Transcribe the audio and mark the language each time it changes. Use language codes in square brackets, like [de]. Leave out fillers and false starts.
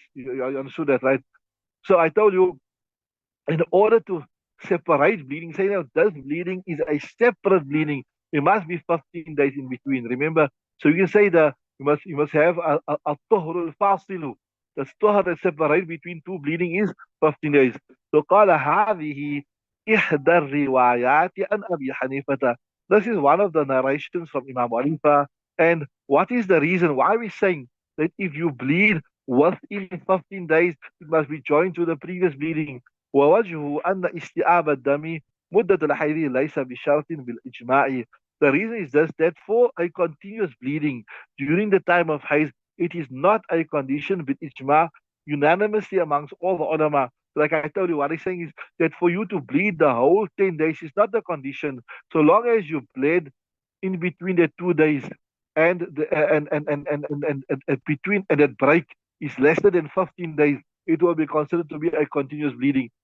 [en] You understood that, right? So I told you, in order to separate bleeding, say now this bleeding is a separate bleeding. It must be 15 days in between. Remember, so you can say that you must have a tuhur fasilu. The tuhur that separate between two bleeding is 15 days. [ar] So قال هذه إحدى الروايات عن أبي حنيفة. [en] This is one of the narrations from Imam Hanifa. And what is the reason why we're saying that if you bleed within 15 days, it must be joined to the previous bleeding? [ar] ووجهه أن استيعاب الدم مدة الحيض ليس بشرط بالإجماع. [en] The reason is just that for a continuous bleeding during the time of hayd, it is not a condition with ijma, unanimously amongst all the ulama. Like I told you, what I'm saying is that for you to bleed the whole 10 days is not the condition. So long as you bled in between the 2 days and the and between and that break is lesser than 15 days, it will be considered to be a continuous bleeding.